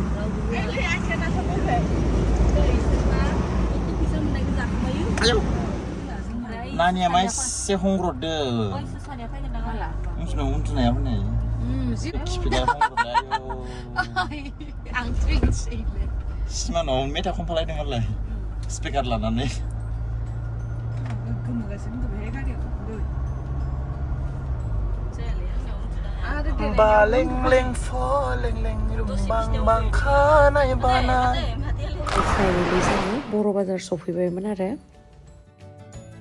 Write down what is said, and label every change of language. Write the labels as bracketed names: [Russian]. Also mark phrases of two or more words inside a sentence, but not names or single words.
[Bodo] नानिया मा एसे हंग्रदो नोंसिनाव उन्दुनाया फैनाय खिफिला हंग्रदो आं ट्रेनसैलै सिमानाव मेथाइ खनफालायदोंमोनलाय स्पिकार लानानै Baleng-leng faleng-leng rumbang-bang khanai banai फाइनालि जोङो बर' बाजार सफैबायमोन आरो